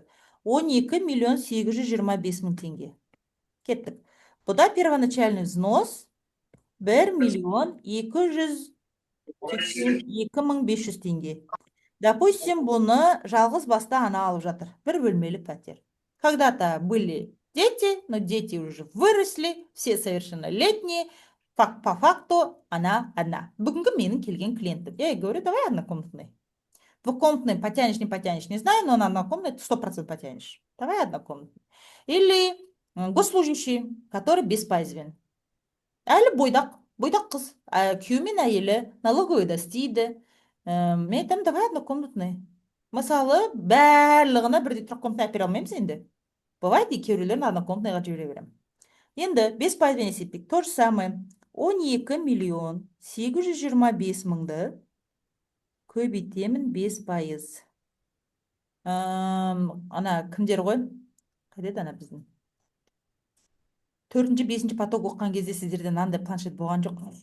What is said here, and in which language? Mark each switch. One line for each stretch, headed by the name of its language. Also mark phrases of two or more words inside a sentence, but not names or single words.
Kazakh: 12 миллион 825 мың теңге. Кеттік. Бұда
Russian: первоначальный взнос
Kazakh: 1 миллион 282 мың 500 теңге. Допустим, бұны жалғыз басты ана алып жатыр. Бір бөлмелі пәтер.
Russian: Когда-то были дети, но дети уже выросли, все совершеннолетние. По факту она одна.
Kazakh: Бүгінгі менің келген клиентім.
Russian: Я ей говорю, давай однокомнатный. Двухкомнатный потянешь, не потянешь, не знаю, но на однокомнатный 100% потянешь. Давай однокомнатный. Или госслужащий, который беспазвен.
Kazakh: Әлі бойдақ қыз. Күйеуі мен әйелі налоговыйда істейді. Мен айтамын,
Russian: давай однокомнатный.
Kazakh: Мысалы, барлығына бірдей трехкомнатный әпере алмаймыз енді. Бывает, екеулерін однокомнатныйға жібере беремін. Енді 5% есептейік.
Russian: То же самое.
Kazakh: 12 миллион 825 мыңды көбейтемін 5%. Ана кімдер ғой? Қайдеді ана біздің? 4-5 поток оққан кезде сіздерден андай планшет болған жоқ.